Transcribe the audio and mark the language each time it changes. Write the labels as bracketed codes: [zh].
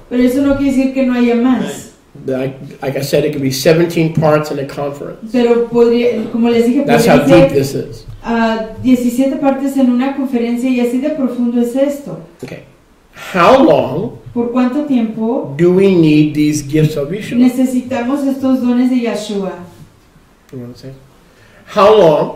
[es] Pero eso no quiere decir que no haya más. [en] Like I said, it could be 17 parts in a conference. [es] Pero podría, como les dije, [en] That's [es] podría [en] how deep [es] ser [en] this is. [es] 17 partes en una conferencia y así de profundo es esto. [en] Okay. How long [es] ¿Por cuánto tiempo [en] do we need these gifts of Yeshua? [es] necesitamos estos dones de Yahshua? [en] You want to say? How long